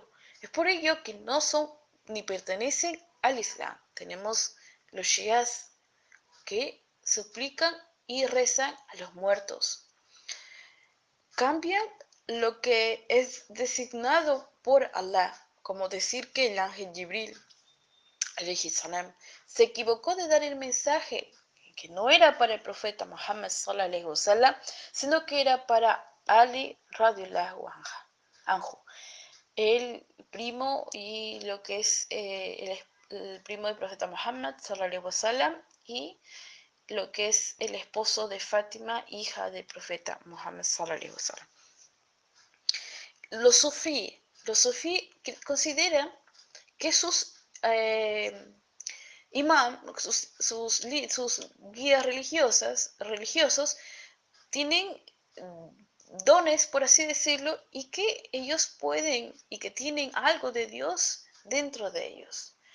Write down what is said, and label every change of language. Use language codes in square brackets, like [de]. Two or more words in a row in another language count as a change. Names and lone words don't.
[es] Es por ello que no son ni pertenecen al Islam. Tenemos los shias que suplican y rezan a los muertos. Cambian lo que es designado por Allah, como decir que el ángel Jibril [ar] عليه السلام [es] se equivocó de dar el mensaje que no era para el profeta Muhammad [ar] صلى الله عليه وسلم, [es] sino que era para Ali [ar] رضي الله عنه, [es] el primo y lo que es el primo del profeta Muhammad [ar] صلى الله عليه وسلم [es] y lo que es el esposo de Fátima, hija del profeta Muhammad [ar] صلى الله عليه وسلم. [es] Los sufí consideran que sus imam, sus guías religiosos tienen dones, por así decirlo, y que ellos pueden y que tienen algo de Dios dentro de ellos.